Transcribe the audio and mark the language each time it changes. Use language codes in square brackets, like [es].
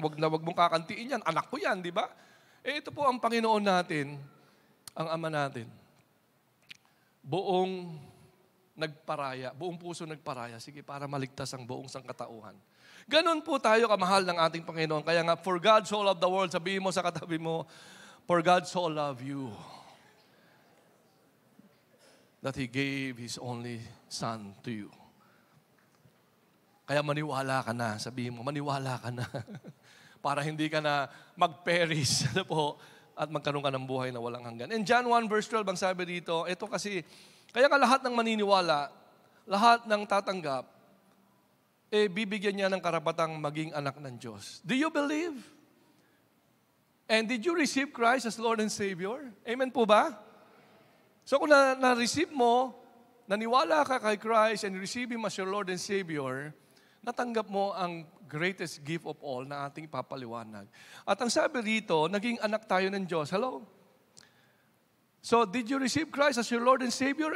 [tl] Wag na wag mong kakantiin yan. Anak ko yan, di ba? Ito po ang Panginoon natin, ang Ama natin. Buong nagparaya, buong puso nagparaya. Sige, para maligtas ang buong sangkatauhan. Ganon po tayo kamahal ng ating Panginoon. [en] Kaya nga, for God so loved the world, [tl] sabihin mo sa katabi mo, [en] for God so loved you, that He gave His only Son to you. [tl] Kaya maniwala ka na. Sabihin mo, maniwala ka na. Para hindi ka na mag-perish at magkaroon ka ng buhay na walang hanggan. [en] In John 1 verse 12, [tl] ang sabi dito, ito kasi, kaya nga lahat ng maniniwala, lahat ng tatanggap, bibigyan niya ng karapatang maging anak ng Diyos. [en] Do you believe? And did you receive Christ as Lord and Savior? [tl] Amen po ba? So kung na-receive mo, naniwala ka kay Christ [en] and receive Him as your Lord and Savior, [tl] natanggap mo ang greatest gift of all na ating papaliwanag. At ang sabi rito, naging anak tayo ng Diyos. [en] Hello? So, did you receive Christ as your Lord and Savior?